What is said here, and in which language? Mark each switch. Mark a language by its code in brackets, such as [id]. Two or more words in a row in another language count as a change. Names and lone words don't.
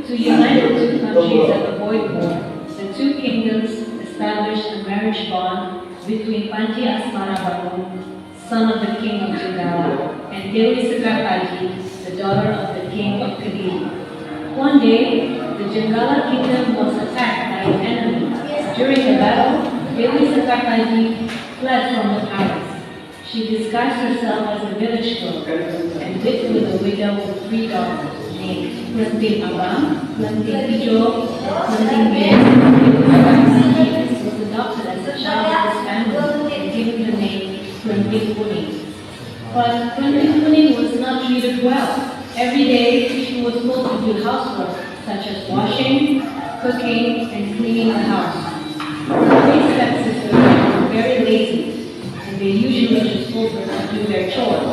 [en] To unite the two countries and avoid war, the two kingdoms established a marriage bond between Panji Asmarabamu, son of the king of Jenggala, and Dewi Sekartaji, the daughter of the king of Kediri. One day, the Jenggala kingdom was attacked by an enemy. During the battle, Dewi Sekartaji fled from the palace. She disguised herself as a village girl and lived with a widow with 3 daughters named Klenting Abang, Klenting Ijo, and Klenting Ben. Dewi Sekartaji was adopted as a child of this family and given the name Klenting Kuning. But Klenting Kuning was not treated well. Every day, she was told to do housework, such as washing, cooking, and cleaning the house. Her stepsisters were very lazy, and they usually just told her to do their chores.